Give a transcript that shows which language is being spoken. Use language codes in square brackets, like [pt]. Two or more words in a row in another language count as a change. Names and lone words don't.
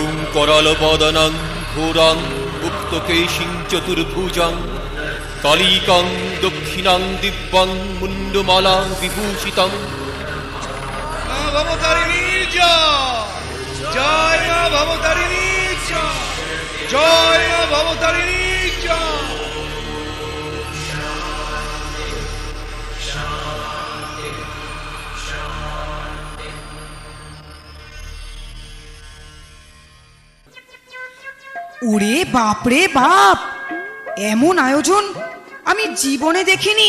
[sa] कराल बदनं घोरं गुप्तकेशिं चतुर्भुजं कालिकं दक्षिणां दिव्यं मुण्डमाला विभूषितं [bn] মা ভবতারিণীর জয়, জয় মা ভবতারিণীর জয়, জয় মা ভবতারিণীর জয়। ওরে বাপরে বাপ, এমন আয়োজন আমি জীবনে দেখিনি।